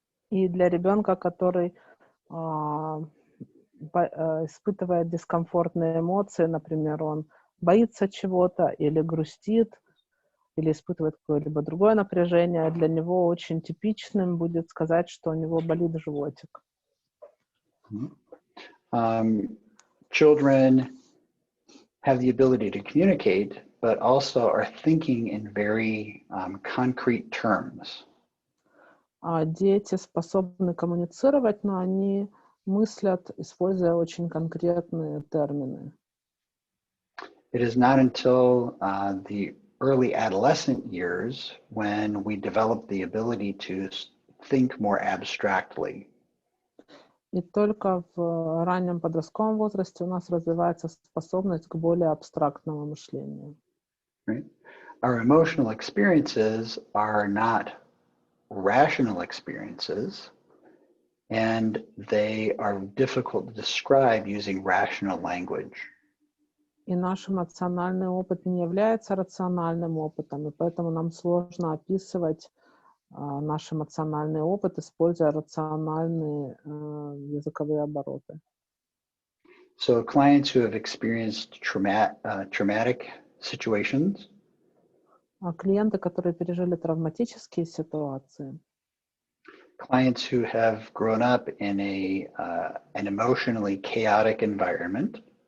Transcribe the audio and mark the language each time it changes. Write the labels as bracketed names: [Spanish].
[Russian] И для ребенка, который испытывает дискомфортные эмоции, например, он боится чего-то или грустит, или испытывает какое-либо другое напряжение, для него очень типичным будет сказать, что у него болит животик. [English] Children have the ability to communicate, but also are thinking in very concrete terms. [Russian] Дети способны коммуницировать, но они мыслят, используя очень конкретные термины. [English] It is not until the early adolescent years when we develop the ability to think more abstractly. [Russian] И только в раннем подростковом возрасте у нас развивается способность к более абстрактному мышлению. [English] Right? Our emotional experiences are not rational experiences, and they are difficult to describe using rational language. [Russian] И наш эмоциональный опыт не является рациональным опытом, и поэтому нам сложно описывать наш эмоциональный опыт, используя рациональные языковые обороты. [English] So clients who have experienced traumatic situations, [Russian] клиенты, которые пережили травматические ситуации, [English] clients who have grown up in an emotionally chaotic environment,